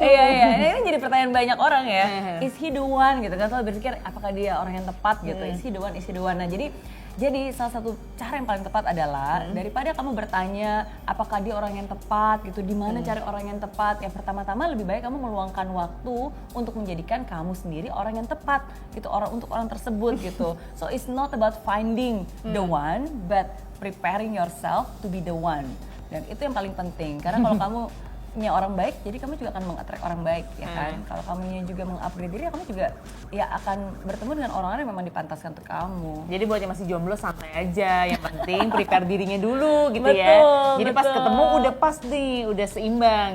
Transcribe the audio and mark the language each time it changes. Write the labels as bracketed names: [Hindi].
[Indonesian] Iya, ini jadi pertanyaan banyak orang ya. [English] Is he the one [Indonesian] gitu kan, selalu berpikir apakah dia orang yang tepat gitu. Is he the one. Nah jadi salah satu cara yang paling tepat adalah daripada kamu bertanya apakah dia orang yang tepat gitu, di mana cari orang yang tepat, yang pertama-tama lebih baik kamu meluangkan waktu untuk menjadikan kamu sendiri orang yang tepat gitu, untuk orang tersebut gitu. [English] So it's not about finding the one, but preparing yourself to be the one. [Indonesian] Dan itu yang paling penting, karena kalau kamu punya orang baik, jadi kamu juga akan meng-attract orang baik ya kan. Kalau kamunya juga meng-upgrade diri, kamu juga ya akan bertemu dengan orang-orang yang memang dipantaskan untuk kamu. Jadi buat yang masih jomblo santai aja, yang penting prepare dirinya dulu gitu. Betul, ya. Jadi pas ketemu udah pas nih, udah seimbang.